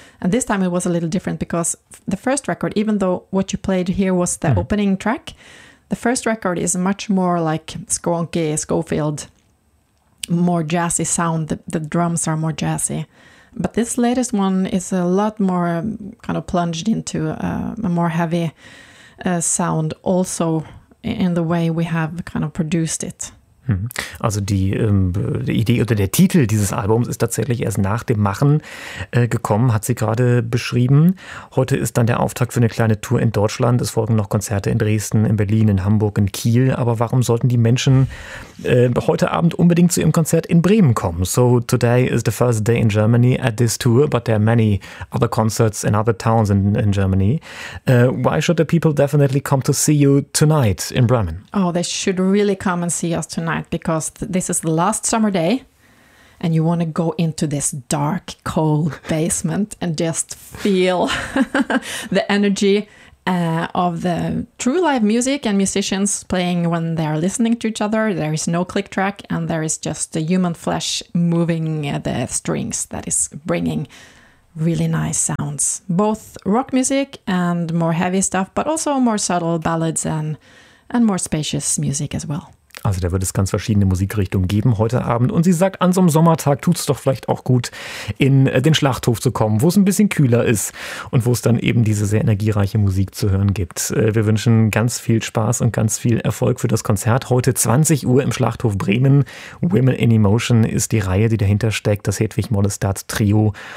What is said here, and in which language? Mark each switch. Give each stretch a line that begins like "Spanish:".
English: And this time it was a little different because the first record, even though what you played here was the opening track, the first record is much more like Skronke, Schofield, more jazzy sound. The drums are more jazzy, but this latest one is a lot more kind of plunged into a more heavy sound, also in the way we have kind of produced it.
German: Also die Idee oder der Titel dieses Albums ist tatsächlich erst nach dem Machen gekommen, hat sie gerade beschrieben. Heute ist dann der Auftakt für eine kleine Tour in Deutschland. Es folgen noch Konzerte in Dresden, in Berlin, in Hamburg, in Kiel. Aber warum sollten die Menschen heute Abend unbedingt zu ihrem Konzert in Bremen kommen?
English: So today is the first day in Germany at this tour, but there are many other concerts in other towns in Germany. Why should the people definitely come to see you tonight in Bremen? Oh, they should really come and see us tonight because this is the last summer day and you want to go into this dark, cold basement and just feel the energy of the true live music and musicians playing when they are listening to each other. There is no click track and there is just the human flesh moving the strings that is bringing really nice sounds, both rock music and more heavy stuff, but also more subtle ballads and more spacious music as well.
German: Also da wird es ganz verschiedene Musikrichtungen geben heute Abend. Und sie sagt, an so einem Sommertag tut es doch vielleicht auch gut, in den Schlachthof zu kommen, wo es ein bisschen kühler ist und wo es dann eben diese sehr energiereiche Musik zu hören gibt. Wir wünschen ganz viel Spaß und ganz viel Erfolg für das Konzert. Heute 20 Uhr im Schlachthof Bremen. Women in Emotion ist die Reihe, die dahinter steckt, das Hedwig Mollestad Trio.